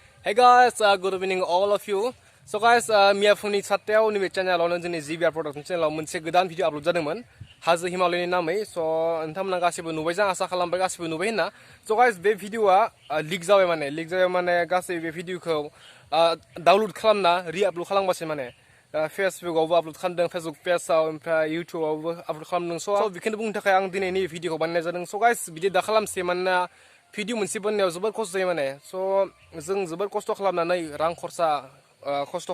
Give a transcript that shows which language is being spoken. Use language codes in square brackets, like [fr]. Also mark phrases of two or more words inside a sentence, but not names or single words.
[en] Hey guys, good evening all of you. So guys, [brx] Mia Funi Satel ni channel on जोंनि [en] GBR production channel [brx] मोनसे गोदान भिडिअ आपलोड जादोंमोन हाजो हिमालयनि नामै स' नोंथांमोना गासिबो नुबाय जां आसा खालामबाय गासिबो नुबाय होनना स' गाइस बे भिडिअआ लिक जाबाय माने गासै बे भिडिअखौ डाउनलड खालामना रि-आपल'ड खालामगासिनो माने फेसबुकआवबो आपल'ड खालामदों फेसबुक पेजआव ओमफ्राय इउटुबावबो आपल'ड खालामदों स' बेखौनो बुंनो थाखाय आं दिनैनि भिडिअखौ बानायनाय जादों स' गाइस बिदि दा खालामसै मानोना भिडिअ मोनसे बानायनायाव जोबोर खस्थ' जायो माने स' जों जोबोर खस्थ' खालामनानै रां खरसा खस्थ'